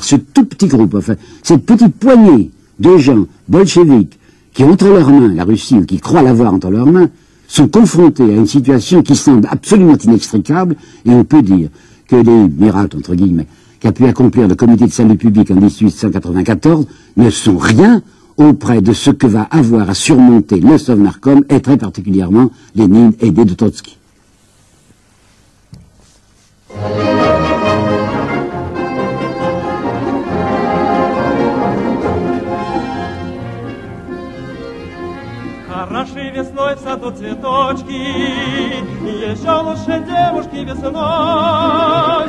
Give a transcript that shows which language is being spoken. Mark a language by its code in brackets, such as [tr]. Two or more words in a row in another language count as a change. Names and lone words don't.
[fr] ce tout petit groupe, enfin, cette petite poignée de gens bolcheviques qui ont entre leurs mains la Russie ou qui croient l'avoir entre leurs mains, sont confrontés à une situation qui semble absolument inextricable, et on peut dire que les miracles, entre guillemets, qu'a pu accomplir le comité de salut public en 1894 ne sont rien auprès de ce que va avoir à surmonter le Sovnarkom et très particulièrement Lénine aidé de Trotsky. [ru] Хороши весной в саду цветочки, еще лучше девушки весной.